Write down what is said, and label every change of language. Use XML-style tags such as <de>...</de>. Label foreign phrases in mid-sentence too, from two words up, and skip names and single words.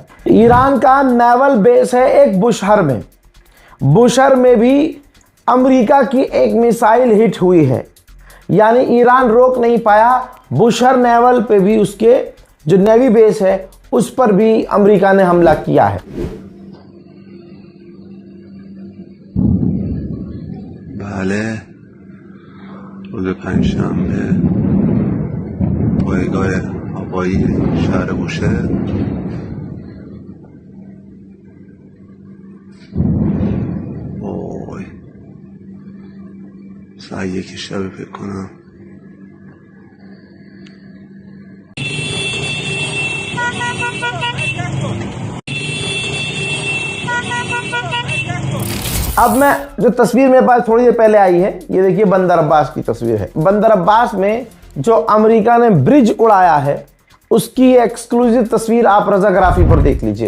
<hi>ईरान का नेवल बेस है एक बुशहर में। बुशहर में भी अमेरिका की एक मिसाइल हिट हुई है, यानी ईरान रोक नहीं पाया। बुशहर नेवल पे भी, उसके जो नेवी बेस है उस पर भी अमेरिका ने हमला किया है।</hi> <fa>بله روز پنجشنبه پایگاه هوایی شهر بوشهر وای ساعت 1 شب فکر کنم</fa> <hi>अब मैं जो तस्वीर मेरे पास थोड़ी देर पहले आई है, ये देखिए बंदर अब्बास की तस्वीर है। बंदर अब्बास में जो अमेरिका ने ब्रिज उड़ाया है उसकी एक्सक्लूसिव तस्वीर आप रजाग्राफी पर देख लीजिए।</hi>